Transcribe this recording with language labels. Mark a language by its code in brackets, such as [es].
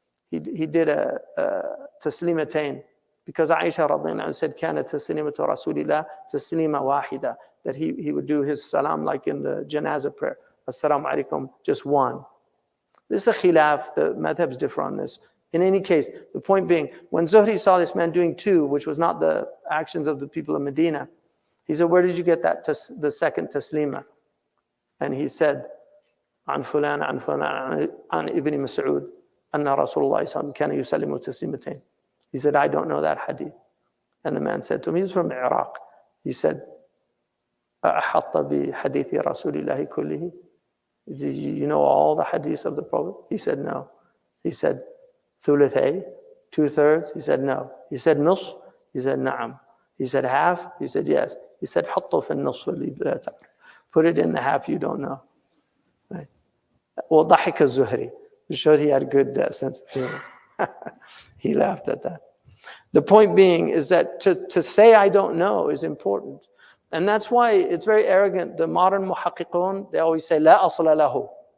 [en] He did a taslimatain because Aisha radiallahu anha said, [ar] كانت تسليمة رسول الله تسليمة واحدة, [en] that he would do his salam like in the janazah prayer. Assalamu alaikum, just one. This is a khilaf, the madhabs differ on this. In any case, the point being, when Zuhri saw this man doing two, which was not the actions of the people of Medina, he said, where did you get that, the second taslima? And he said, [ar] عن فلان عن فلان عن ابن مسعود أن رسول الله صلى الله عليه وسلم كان يسلم تسليمتين. [en] He said, I don't know that hadith. And the man said to him, he was from Iraq. He said, [ar] أحط بحديث رسول الله كله? [en] Do you know all the hadiths of the Prophet? He said, no. He said, ثلثي, 2/3? He said, no. He said, [ar] نصف? [en] He said, [ar] نعم. [en] He said, half? He said, yes. [ar] He said, حطه في النصف اللي لا تعرف. [en] Put it in the half you don't know. Right? [ar] وضحك الزهري. [en] It showed he had a good sense of humor. He laughed at that. The point being is that to say I don't know is important. And that's why it's very arrogant. The modern muhaqqiqun, they always say, [ar] لا أصل له.